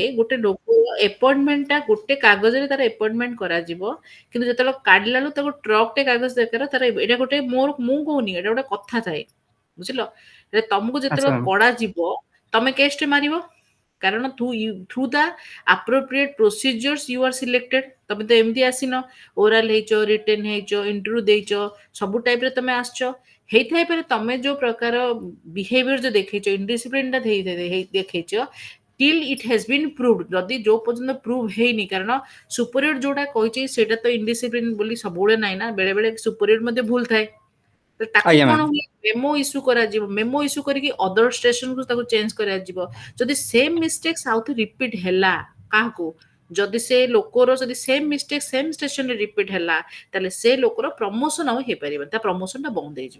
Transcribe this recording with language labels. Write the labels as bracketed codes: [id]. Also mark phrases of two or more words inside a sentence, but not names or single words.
[or] ଗୋଟେ ଲୋକ ଆପଏଣ୍ଟମେଣ୍ଟଟା ଗୋଟେ କାଗଜରେ ତାର ଆପଏଣ୍ଟମେଣ୍ଟ କରାଯିବ, କିନ୍ତୁ ଯେତେବେଳେ କାଢିଲା ବେଳକୁ ତାକୁ ଟ୍ରକଟେ କାଗଜ ଦରକାର। ତାର ଏଇଟା ଗୋଟେ ମୁଁ କହୁନି, ଏଇଟା ଗୋଟେ କଥା ଥାଏ, ବୁଝିଲ? ହେଲେ ତମକୁ ଆଚ୍ଛା ଯେତେବେଳେ ମ୍ୟାମ୍। କଢାଯିବ, ତମେ କେସଟେ ମାରିବ, କାରଣ [en] through the appropriate procedures you are selected. [or] ତମେ ତ ଏମିତି ଆସିନ, ଓରାଲ ହେଇଛ, ରିଟେନ୍ ହେଇଛ, ଇଣ୍ଟରଭ୍ୟୁ ଦେଇଛ, ସବୁ ଟାଇପରେ ତମେ ଆସିଛ। ହେଇଥାଇପାରେ ତମେ ଯୋଉ ପ୍ରକାର ବିହେଭିୟର ଯୋଉ ଦେଖେଇଛ, ଇନଡିସିପ୍ଲିନଟା ଦେଖେଇଛ, [en] till it has been proved, [or] ଯଦି ଯୋଉ ପର୍ଯ୍ୟନ୍ତ ପ୍ରୁଭ ହେଇନି, କାରଣ ସୁପରିୟର ଯୋଉଟା କହିଛି ସେଇଟା ତ ଇନଡିସିପ୍ଲିନ ବୋଲି ସବୁବେଳେ ନାହିଁ ନା, ବେଳେ ବେଳେ ସୁପରିୟର ମଧ୍ୟ ଭୁଲ ଥାଏ। ତ ତାକୁ ଆଜ୍ଞା କଣ ମ୍ୟାମ୍। ହୁଏ, [en] memo issue [or] କରାଯିବ, [en] memo issue [or] କରିକି [en] other station [or] ତାକୁ ଚେଞ୍ଜ କରାଯିବ। ଯଦି [en] same mistakes [or] ଆଉଥରେ ରିପିଟ୍ ହେଲା, କାହାକୁ, ଯଦି ସେ ଲୋକର ଯଦି [en] same mistake same station [or] ରିପିଟ୍ ହେଲା, ତାହେଲେ ସେ ଲୋକର ପ୍ରମୋସନ ଆଉ ହେଇପାରିବନି, ତା ପ୍ରମୋସନଟା ବନ୍ଦ ହେଇଯିବ।